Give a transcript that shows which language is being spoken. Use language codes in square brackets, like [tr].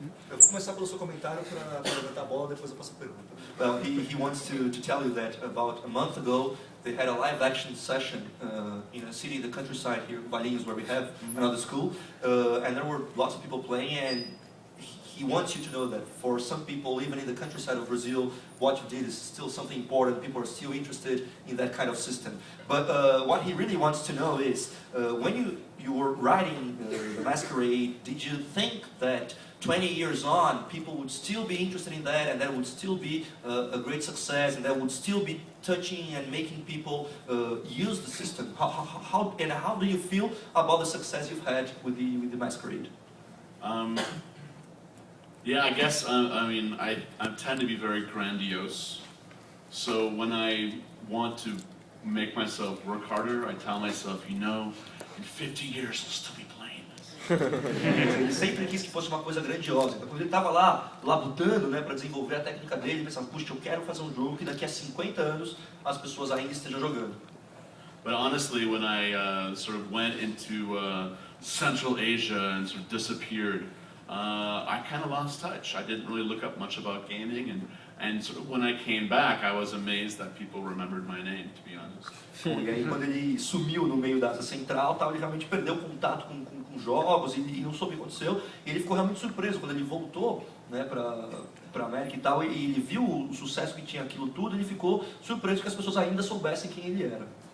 [pt] Eu vou começar pelo seu comentário para levantar a bola, depois eu faço a pergunta. [en] Well, he wants to tell you that about a month ago they had a live action session in a city in the countryside here, Valinhos, where we have another school, and there were lots of people playing, and he wants you to know that for some people, even in the countryside of Brazil, what you did is still something important. People are still interested in that kind of system. But what he really wants to know is, when you were writing the Masquerade, did you think that 20 years on, people would still be interested in that, and that would still be a great success, and that would still be touching and making people use the system? How do you feel about the success you've had with the Masquerade? Yeah, I guess, I tend to be very grandiose. So when I want to make myself work harder, I tell myself, you know, in 50 years I'll still be playing this. [pt] Ele sempre quis que fosse uma coisa grandiosa. Então quando ele estava lá labutando, né, para desenvolver a técnica dele, ele pensava, puxa, eu quero fazer um jogo que daqui a 50 anos as pessoas ainda estejam jogando. [en] But honestly, when I sort of went into Central Asia and sort of disappeared, I kind of lost touch. I didn't really look up much about gaming, and sort of when I came back, I was amazed that people remembered my name, to be honest. [pt] E aí quando ele sumiu no meio da Ásia Central, ele realmente perdeu o contato com jogos e não soube o que aconteceu. E ele ficou realmente surpreso quando ele voltou, né, para para a América e tal, e ele viu o sucesso que tinha aquilo tudo, ele ficou surpreso que as pessoas ainda soubessem quem ele era.